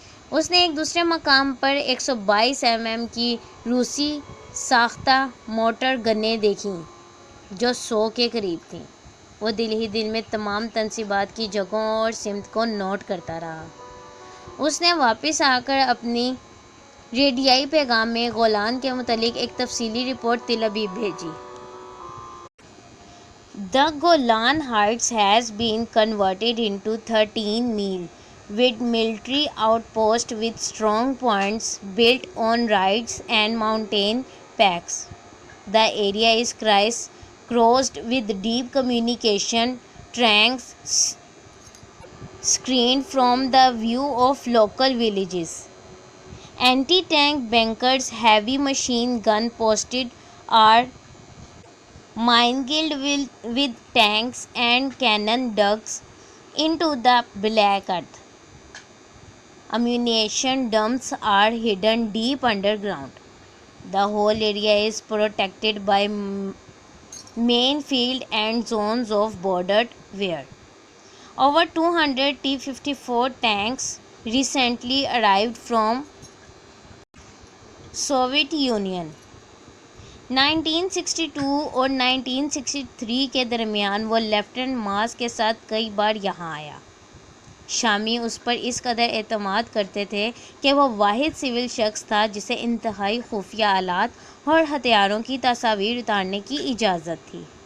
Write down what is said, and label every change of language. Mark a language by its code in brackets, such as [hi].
[ur] اس نے ایک دوسرے مقام پر 122 mm کی روسی ساختہ موٹر گنیں دیکھیں جو 100 کے قریب تھیں۔ وہ دل ہی دل میں تمام تنصیبات کی جگہوں اور سمت کو نوٹ کرتا رہا۔ اس نے واپس آ کر اپنی ریڈیائی پیغام میں گولان کے متعلق ایک تفصیلی رپورٹ تل ابیب بھیجی۔ [en] The Golan Heights has been converted into 13 mile wide military outpost with strong points built on ridges and mountain peaks. The area is crisscrossed with deep communication tracks screened from the view of local villages. Anti-tank bunkers, heavy machine gun posted are mingled with tanks and cannon dug into the black earth. Ammunition dumps are hidden deep underground. The whole area is protected by main field and zones of bordered wire. Over 200 T-54 tanks recently arrived from [ur] Soviet union. 1962 اور 1963 کے درمیان وہ lieutenant ماز کے ساتھ کئی بار یہاں آیا۔ شامی اس پر اس قدر اعتماد کرتے تھے کہ وہ واحد سول شخص تھا جسے انتہائی خفیہ آلات اور ہتھیاروں کی تصاویر اتارنے کی اجازت تھی۔